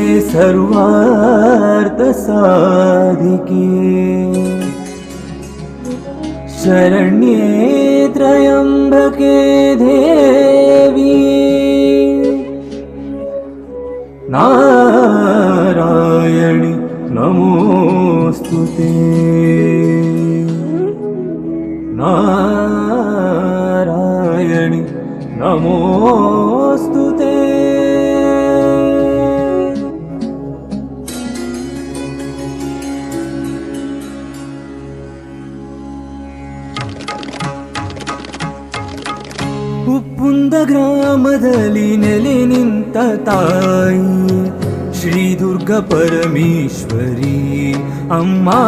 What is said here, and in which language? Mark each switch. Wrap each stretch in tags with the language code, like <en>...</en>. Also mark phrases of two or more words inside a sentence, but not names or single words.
<sa>सर्वार्थसाधिके शरण्ये त्र्यम्बके देवी नारायणि नमोस्तुते नारायणि नमोस्तुते।</sa> <kn>ಉಪ್ಪುಂದ ಗ್ರಾಮದಲ್ಲಿ ನೆಲೆ ನಿಂತ ತಾಯಿ ಶ್ರೀ ದುರ್ಗಾ ಪರಮೇಶ್ವರಿ ಅಮ್ಮ.</kn>